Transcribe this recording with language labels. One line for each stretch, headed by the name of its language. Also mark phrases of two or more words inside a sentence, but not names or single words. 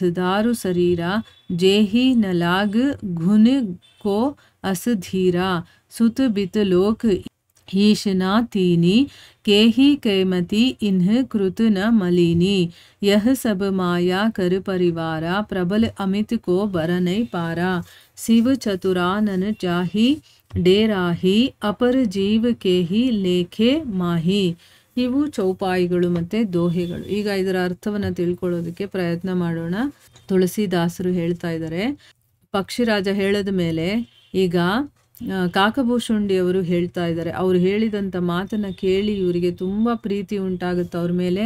Awadhi: दारु शरीरा जेही न लाग घुन को अस धीरा सुत बित लोक ईशना तीनी केही केमती इन्ह कृत न मलिनी यह सब माया कर परिवारा प्रबल अमित को बर नहीं पारा शिव चतुरानन चाही डेराही अपर जीव केही लेखे माही.
Kannada: ಇವು ಚೌಪಾಯಿಗಳು ಮತ್ತು ದೋಹೆಗಳು. ಈಗ ಇದರ ಅರ್ಥವನ್ನು ತಿಳ್ಕೊಳ್ಳೋದಕ್ಕೆ ಪ್ರಯತ್ನ ಮಾಡೋಣ. ತುಳಸಿದಾಸರು ಹೇಳ್ತಾ ಇದ್ದಾರೆ, ಪಕ್ಷಿರಾಜ ಹೇಳಿದ ಮೇಲೆ ಈಗ ಕಾಕಭೂಷುಂಡಿಯವರು ಹೇಳ್ತಾ ಇದ್ದಾರೆ. ಅವ್ರು ಹೇಳಿದಂಥ ಮಾತನ್ನು ಕೇಳಿ ಇವರಿಗೆ ತುಂಬ ಪ್ರೀತಿ ಉಂಟಾಗುತ್ತೆ ಅವ್ರ ಮೇಲೆ.